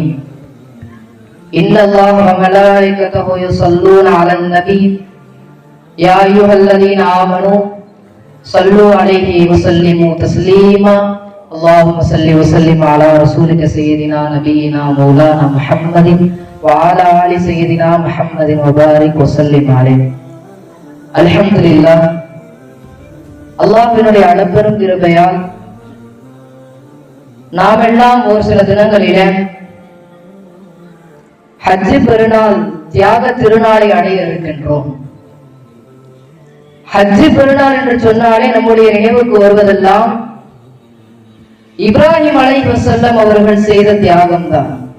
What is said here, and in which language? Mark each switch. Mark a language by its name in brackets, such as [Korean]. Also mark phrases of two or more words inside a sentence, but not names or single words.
[Arabic] إن الله وملائكته يصلون على النبي يا أيها الذين آمنوا صلوا عليه وسلموا تسليما. اللهم صل وسلم على رسولك سيدنا نبينا مولانا محمد وعلى آل سيدنا محمد وبارك وسلم عليه. الحمد لله, [Tamil] அல்லாஹ்வினுடைய அளப்பெரும் கிருபையால் நாம் எல்லாம் ஒரு சில தினங்களிலே ஹஜ் பெருநாள் தியாக திருநாளை அடைய இருக்கின்றோம். ஹஜ் பெருநாள் என்று சொன்னாலே நம்முடைய நினைவுக்கு வருவதெல்லாம் இப்ராஹிம் [Arabic] عليه السلام [Tamil] அவர்கள் செய்த தியாகம் தான்.